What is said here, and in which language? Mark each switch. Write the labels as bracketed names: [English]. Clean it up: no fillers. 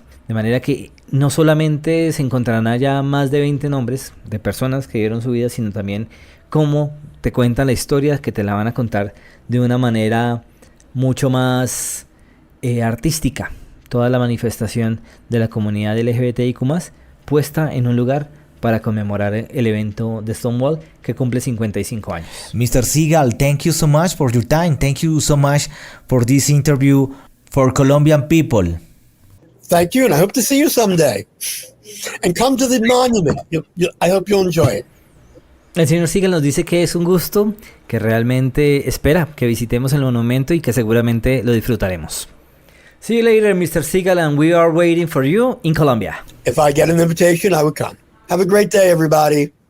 [Spanish] De manera que no solamente se encontrarán allá más de 20 nombres de personas que dieron su vida, sino también cómo te cuentan la historia, que te la van a contar de una manera mucho más artística. Toda la manifestación de la comunidad LGBTIQ+, puesta en un lugar para conmemorar el evento de Stonewall que cumple 55 años. [English] Mr. Siegel, thank you so much for your time. Thank you so much for this interview for Colombian people. Thank you, and I hope to see you someday. And come to the monument. I hope you'll enjoy it. [Spanish] El señor Siegel nos dice que es un gusto, que realmente espera que visitemos el monumento y que seguramente lo disfrutaremos. [English] See you later, Mr. Siegel, and we are waiting for you in Colombia. If I get an invitation, I would come. Have a great day, everybody.